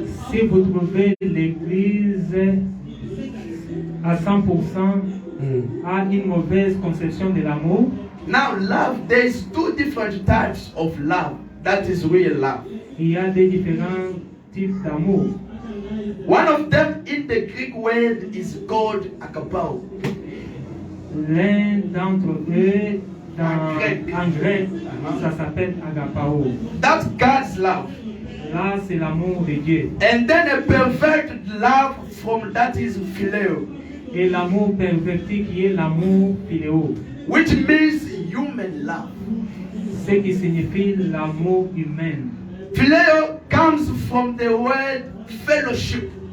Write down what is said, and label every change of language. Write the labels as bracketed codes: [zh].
[fr] Si vous trouvez l'église à 100%, a une mauvaise conception de l'amour. [en] Now, love, there is two different types of love. That is real love. [fr] Il y a des différents types d'amour. [en] One of them in the Greek word is called agapao. [fr] L'un d'entre eux, en grec, ça s'appelle agapao. [en] That's God's love. [fr] Là, c'est l'amour de Dieu. [en] And then a perfect love from that is phileo, [fr] Et l'amour perverti qui est l'amour philéo, [en] which means human love. [fr] ce qui signifie l'amour humain. [en] Phileo comes from the word fellowship.